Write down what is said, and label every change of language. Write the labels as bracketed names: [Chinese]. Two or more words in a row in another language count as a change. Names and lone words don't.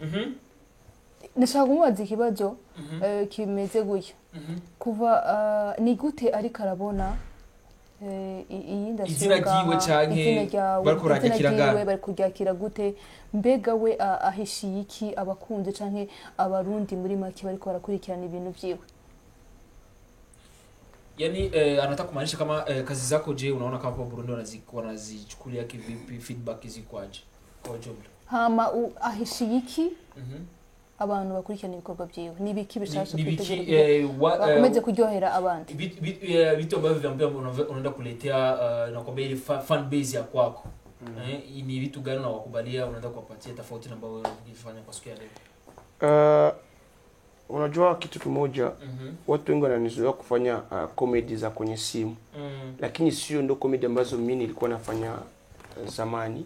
[Rundi] nashaka kumubaza ikibazo kimeze gutya kuva ni gute ari karabona iyi izina giwe canke bari kuryakira gute mbega we ahishiye iki abakunze canke abarundi muri make bariko barakurikirana ibintu vyiwe? [Swahili] Yani anataka kumaanisha kama kazi zako je unaona kama kwa Burundi wanazichukulia kivipi, feedback zikwaje kwa jumla? [Rundi] Hama ahishiye iki abantu bakurikirana ibikorwa byiwe nibiki bishasha kutegura bakomeze kuryohera abandi [Swahili] vitu ambavyo vyambia unaenda kuletea nakwambia ile fan base ya kwako ni vitu gani unawakubalia unaenda kuwapatia tofauti na ambao unafanya kwa siku ya leo? Unajua kitu kimoja watu wengi wananizoea kufanya comedy za kwenye simu lakini sio ndo comedy ambazo mimi nilikuwa nafanya zamani.